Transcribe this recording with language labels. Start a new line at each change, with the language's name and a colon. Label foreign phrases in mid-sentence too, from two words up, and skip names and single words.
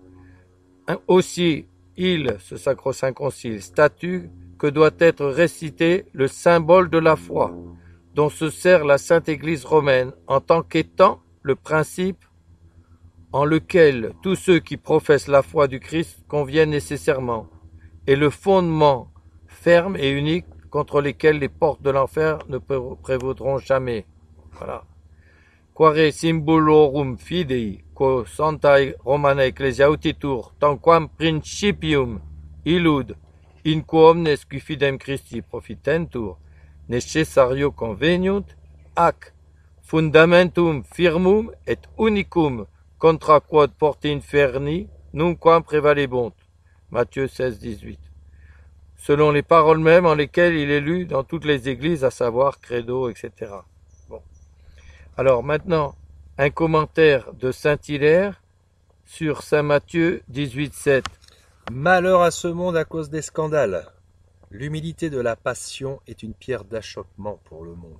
French: Aussi, ce sacro-saint concile, statue que doit être récité le symbole de la foi, dont se sert la Sainte Église romaine en tant qu'étant le principe en lequel tous ceux qui professent la foi du Christ conviennent nécessairement, et le fondement ferme et unique contre lesquels les portes de l'enfer ne prévaudront jamais. Voilà.
Latin: Quare symbolorum fidei, quo Sanctae Romanae Ecclesia autitur, tanquam principium illud, in quo omnes qui fidem Christi profitentur, necessario conveniunt, ac fundamentum firmum et unicum contra quod porte inferni nunquam prevalebunt.
French: Matthieu 16, 18. Selon les paroles mêmes en lesquelles il est lu dans toutes les églises, à savoir credo, etc. Bon. Alors maintenant, un commentaire de saint Hilaire sur saint Matthieu 18, 7. Malheur à ce monde à cause des scandales. L'humilité de la passion est une pierre d'achoppement pour le monde.